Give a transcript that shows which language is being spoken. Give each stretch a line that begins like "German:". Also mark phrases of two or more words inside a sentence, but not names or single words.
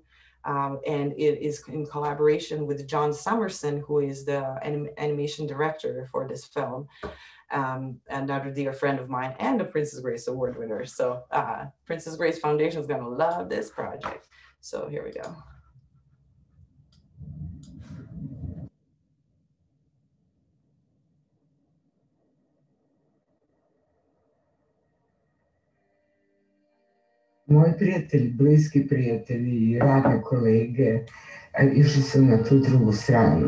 English: And it is in collaboration with John Summerson, who is the animation director for this film. Another dear friend of mine and a Princess Grace Award winner. So Princess Grace Foundation is gonna love this project. So here we go.
Croatian: Moji prijatelji, bliski prijatelji i radne kolege išli su na tu drugu stranu.